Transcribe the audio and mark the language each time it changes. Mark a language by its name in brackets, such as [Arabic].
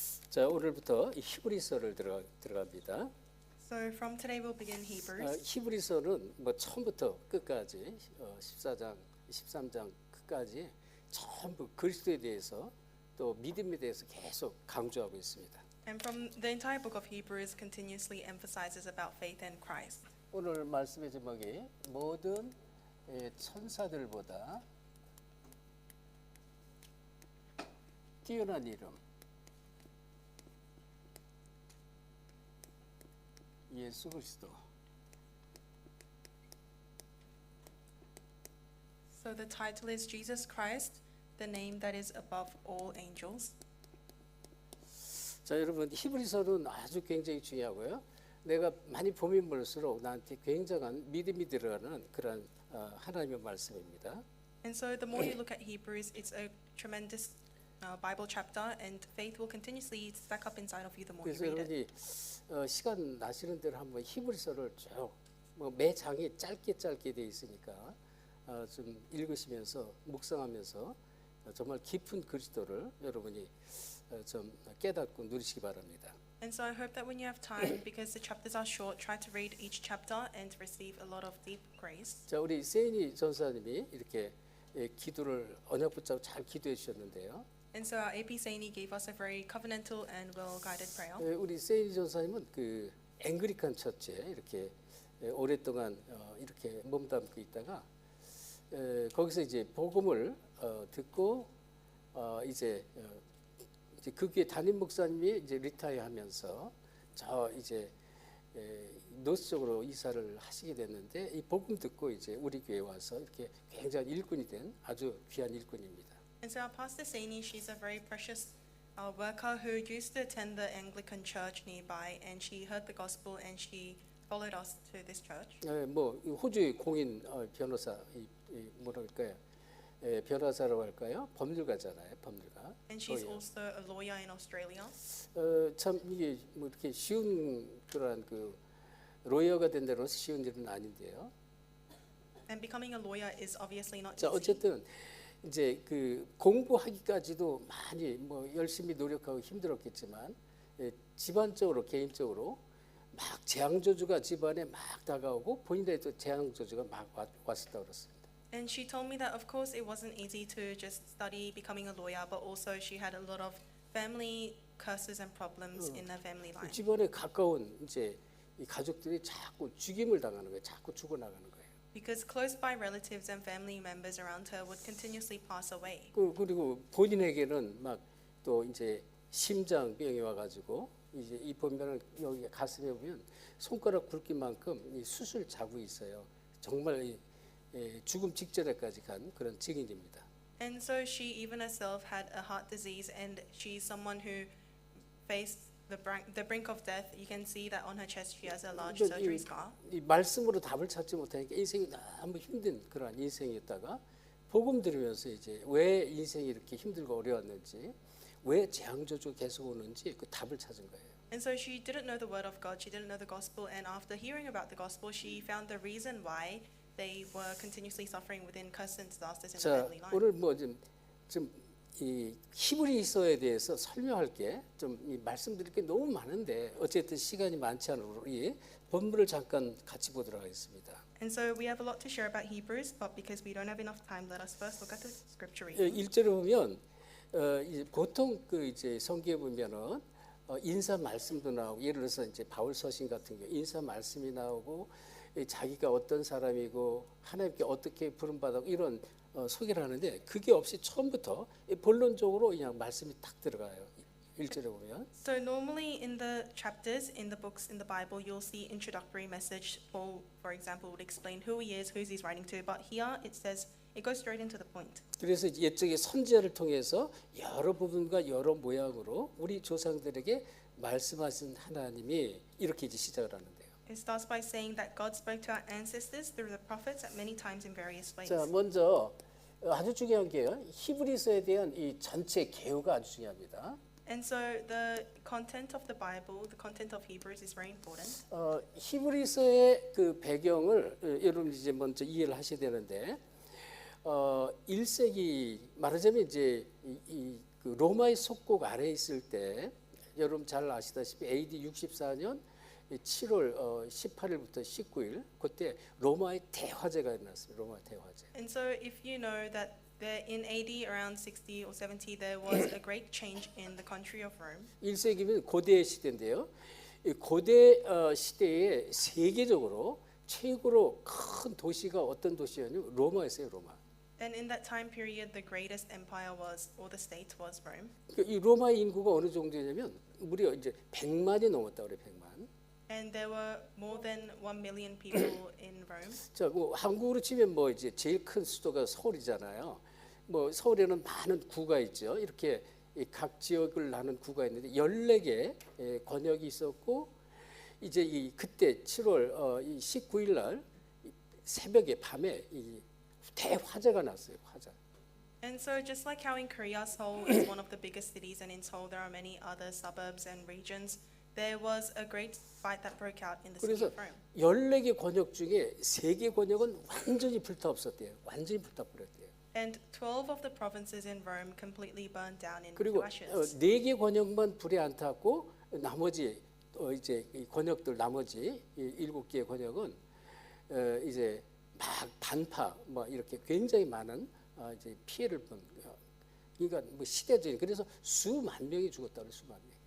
[Korean] 자, 오늘부터 히브리서를 들어갑니다. [English] So from today we'll begin Hebrews. [Korean] 히브리서는 뭐 처음부터 끝까지 14장, 13장 끝까지 전부 그리스도에 대해서 또 믿음에 대해서 계속 강조하고 있습니다. [English] And from the entire book of Hebrews continuously emphasizes about faith in Christ. [Korean] 오늘 말씀의 제목이 모든 천사들보다 뛰어난 이름 예수 그리스도. [English] So the title is Jesus Christ, the name that is above all angels. [Korean] 자, 여러분 히브리서는 아주 굉장히 중요하고요. 내가 많이 보면 볼수록 나한테 굉장한 믿음이 들어가는 그런 하나님의 말씀입니다. [English] And so the more you look at Hebrews, it's a tremendous Bible chapter, and faith will continuously stack up inside of you the more you [Korean] 그래서 [English] read it. [Korean] 여러분이 시간 나시는 대로 한번 히브리서를 쭉매 장이 짧게 돼 있으니까 좀 읽으시면서 묵상하면서 정말 깊은 그리스도를 여러분이 좀 깨닫고 누리시기 바랍니다. [English] And so I hope that when you have time, because the chapters are short, try to read each chapter and receive a lot of deep grace. [Korean] 자, 우리 세인이 전사님이 이렇게 기도를 언약 붙잡고 잘 기도해 주셨는데요. [English] And so our AP Saini gave us a very covenantal and well-guided prayer. [Korean] 우리 세인이 전사님은 그 앵그리칸 처치에 이렇게 오랫동안 이렇게 몸담고 있다가 거기서 이제 복음을 듣고 이제 그 교회 담임 목사님이 이제 리타이어하면서 저 이제 노스 쪽으로 이사를 하시게 됐는데 이 복음 듣고 이제 우리 교회에 와서 이렇게 굉장히 일꾼이 된 아주 귀한 일꾼입니다. [English] And so our pastor Saini, she's a very precious worker who used to attend the Anglican church nearby, and she heard the gospel and she followed us to this church. [Korean] 뭐 호주의 공인 변호사 뭐라 할까요? 변호사라고 할까요? 법률가잖아요, 법률가. [English] And she's also a lawyer in Australia. [Korean] 참 이게 뭐 이렇게 쉬운 그런 그 로이어가 된다는 쉬운 일은 아닌데요. [English] And becoming a lawyer is obviously not [Korean] 자, [English] easy. [Korean] 어쨌든 이제 그 공부하기까지도 많이 뭐 열심히 노력하고 힘들었겠지만 집안적으로 개인적으로 막 재앙저주가 집안에 막 다가오고 본인에도 재앙저주가 막 왔었다고 그랬습니다. [English] And she told me that of course it wasn't easy to just study becoming a lawyer, but also she had a lot of family curses and problems in her family line. [Korean] 집안에 가까운 이제 이 가족들이 자꾸 죽임을 당하는 거예요. 자꾸 죽어나가는 거예요. [English] Because close by relatives and family members around her would continuously pass away. [Korean] 그리고 본인에게는 막 또 이제 심장병이 와가지고 이제 이 보면은 여기 가슴에 보면 손가락 굵기만큼 이 수술 자국이 있어요. 정말 이 죽음 직전에까지 간 그런 증인입니다. [English] And so she even herself had a heart disease, and she's someone who faced the brink of death. You can see that on her chest she has a large surgery scar. [Korean] 이 말씀으로 답을 찾지 못하니까 인생이 너무 힘든 그런 인생이었다가 복음 들으면서 이제 왜 인생이 이렇게 힘들고 어려웠는지, 왜 재앙저주 계속 오는지 그 답을 찾은 거예요. [English] And so she didn't know the word of God, she didn't know the gospel, and after hearing about the gospel, she found the reason why they were continuously suffering within curses and disasters in the [Korean] 자, [English] family line. [Korean] 오늘 뭐 좀 이 히브리서에 대해서 설명할 게 좀 말씀드릴 게 너무 많은데 어쨌든 시간이 많지 않으므로 이 본문을 잠깐 같이 보도록 하겠습니다. [English] And so we have a lot to share about Hebrews, but because we don't have enough time, let us first look at the scripture reading. [Korean] 1절에 보면 이제 보통 그 이제 성경에 보면은 인사 말씀도 나오고 예를 들어서 이제 바울 서신 같은 경우 인사 말씀이 나오고 자기가 어떤 사람이고 하나님께 어떻게 부름받았고 이런 소개를 하는데 그게 없이 처음부터 본론적으로 그냥 말씀이 딱 들어가요. 1절에 보면. [English] So normally in the chapters in the books in the Bible, you'll see introductory message. Paul, for example, would explain who he is, who he's writing to. But here it says it goes straight into the point. [Korean] 그래서 옛적의 선지자를 통해서 여러 부분과 여러 모양으로 우리 조상들에게 말씀하신 하나님이 이렇게 이제 시작을 하는데요. [English] It starts by saying that God spoke to our ancestors through the prophets at many times in various ways. [Korean] 자, 먼저 아주 중요한 게요. 히브리서에 대한 이 전체 개요가 아주 중요합니다. [English] And so the content of the Bible, the content of Hebrews is very important. [Korean] 히브리서의 그 배경을 여러분 이제 먼저 이해를 하셔야 되는데 1세기 말하자면 이제 그 로마의 속국 아래에 있을 때 여러분 잘 아시다시피 AD 64년 7월 18일부터 19일 그때 로마의 대화재가 일어났습니다. 로마 대화재. [English] And so if you know that in AD around 60 or 70 there was a great change in the country of Rome. [Korean] 1세기면 고대 시대인데요. 이 고대 시대에 세계적으로 최고로 큰 도시가 어떤 도시였냐면 로마였어요. 로마. [English] And in that time period the greatest empire was or the state was Rome. [Korean] 이 로마의 인구가 어느 정도냐면 무려 이제 100만이 넘었다 그래. 100만. [English] And there were more than 1 million people in Rome. [Korean] 자, 뭐 한국으로 치면 뭐 이제 제일 큰 수도가 서울이잖아요. 뭐 서울에는 많은 구가 있죠. 이렇게 각 지역을 나눈 구가 있는데 14개 권역이 있었고 이제 그때 7월 19일 날 새벽에 밤에 이 대화재가 났어요. 화재. [English] And so just like how in Korea Seoul is one of the biggest cities and in Seoul there are many other suburbs and regions, there was a great fight that broke out in the city [Korean] 그래서 [English] of Rome. [Korean] 14개 권역 중에 3개 권역은 완전히 불타없었대요. 완전히 불타버렸대요. [English] And 12 of the provinces in Rome completely burned down into [Korean] 그리고 [English] ashes. [Korean] 4개 권역만 불에 안 탔고 나머지 이제 이 권역들 나머지 7개의 권역은 이제 막 반파 뭐 이렇게 굉장히 많은 이제 피해를 본 그러니까 뭐 시대적인 그래서 수만 명이 죽었다 그래 수만 명.